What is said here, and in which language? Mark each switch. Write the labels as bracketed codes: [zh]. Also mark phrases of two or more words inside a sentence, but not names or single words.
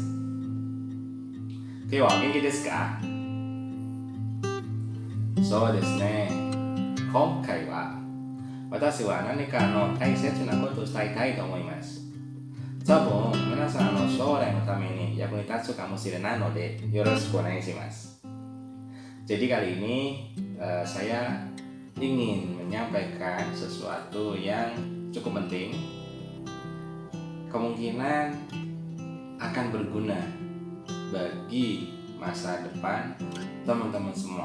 [ja] 今日はお元気ですか？そうですね。今回は私は何か大切なことを伝えたいと思います。多分皆さんの将来のために役に立つかもしれないのでよろしくお願いします。 [id] Jadi kali ini saya ingin menyampaikan sesuatu yang cukup penting, kemungkinan akan berguna bagi masa depan teman-teman semua.